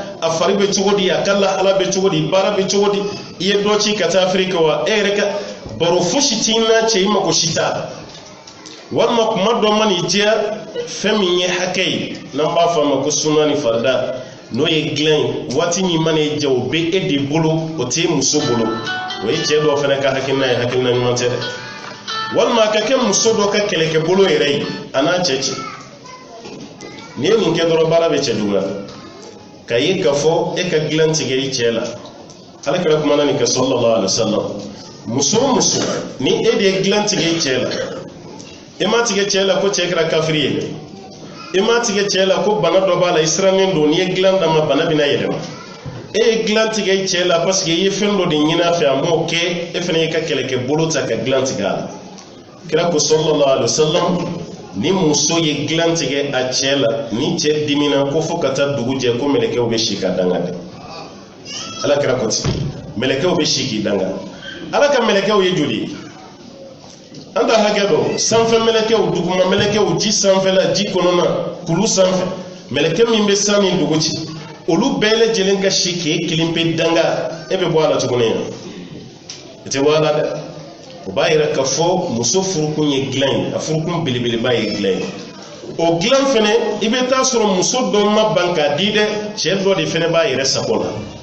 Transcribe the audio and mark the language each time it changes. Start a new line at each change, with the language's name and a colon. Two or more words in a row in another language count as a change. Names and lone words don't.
Bambara: a fari bɛ cogo di a ka lahala bɛ cogo di baara bɛ cogo di i ye dɔ ci ka taa Afrique wa e yɛrɛ ka baro fosi t'i na cɛ i mako si t'a la walima kuma dɔ man'i diya fɛn min ye hakɛ ye n'an b'a fɔ a ma ko suna ni farida n'o ye dilan ye waati min man'i diya o bɛ e de bolo o tɛ muso bolo o ye cɛ dɔw fana ka hakilina ye hakilina ɲuman tɛ dɛ walima a ka kɛ muso dɔ ka kɛlɛkɛ bolo yɛrɛ ye a n'a cɛ cɛ n'i ye nin kɛ dɔrɔn baara bɛ cɛ juguya ka ye k'a fɔ e ka dilan tigɛ i cɛ la alakira kumana nin kɛ
Arabic: صلى الله عليه وسلم
Bambara: muso o muso ni e de ye dilan tigɛ i cɛ la e ma tigɛ cɛ la ko cɛ kɛra kafiri ye e ma tigɛ cɛ la ko bana dɔ b'a la i sirannen don n'i ye dilan d'a ma bana bɛna yɛlɛma e ye dilan tigɛ i cɛ la
French: parce que
Bambara: i ye fɛn dɔ de ɲini a fɛ a m'o kɛ e fana y'i ka kɛlɛkɛ bolo ta ka dilan tigɛ a la kira ko
Arabic: صلى الله عليه وسلم
Bambara: ni muso ye dilan tigɛ a cɛ la ni cɛ dimina ko fo ka taa dugu jɛ ko mɛlɛkɛw bɛ si ka danga dɛ ala kira ko ten mɛlɛkɛw bɛ si k'i danga ala ka mɛlɛkɛw ye joli ye an ta hakɛ dɔ sanfɛ mɛlɛkɛw duguma mɛlɛkɛw ji sanfɛla ji kɔnɔna kulu sanfɛ mɛlɛkɛ min bɛ san ni dugu ci olu bɛɛ lajɛlen ka si k'e kelen pe danga e bɛ bɔ a la tuguni yan i tɛ bɔ a la dɛ o b'a yira k'a fɔ muso furukun ye dilan ye a furukun belebeleba ye dilan ye o dilan fɛnɛ i bɛ taa sɔrɔ muso dɔ ma ban k'a di dɛ cɛ dɔ de fɛnɛ b'a yɛrɛ sago la